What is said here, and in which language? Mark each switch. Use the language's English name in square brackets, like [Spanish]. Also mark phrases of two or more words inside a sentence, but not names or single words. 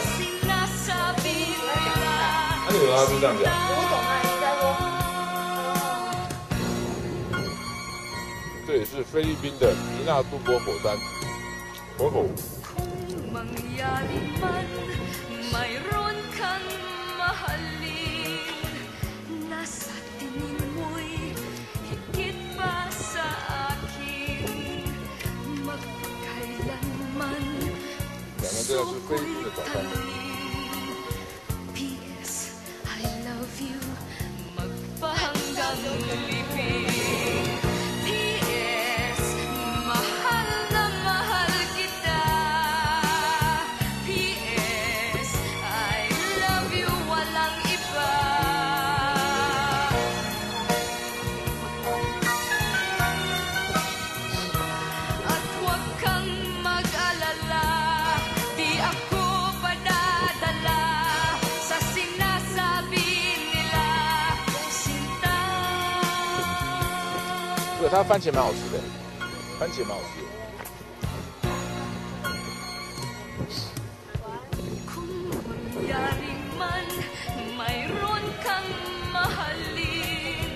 [Filipino] sinasabi nila. [Chinese] 那为什么他是这样讲？我懂啊，你在说。这里是菲律宾的皮纳杜波火山，火口。 [Filipino] Mangyari man, mayroon kang mahalin. Nasa tingin mo'y higit pa sa akin. Magkailanman [Chinese] 两个这个是菲律宾的早餐。 [English] P.S. I love you. [Filipino] Magpahanggang libing. P.S. Mahal na mahal kita. [English] P.S. I love you. [Filipino] Walang iba. At huwag kang mag-alala. Di ako padadala sa sinasabi nila. Sinta. [Chinese] 对，它番茄蛮好吃的，番茄蛮好吃的。 [Filipino] Kung mangyari man, mayroon kang mahalin.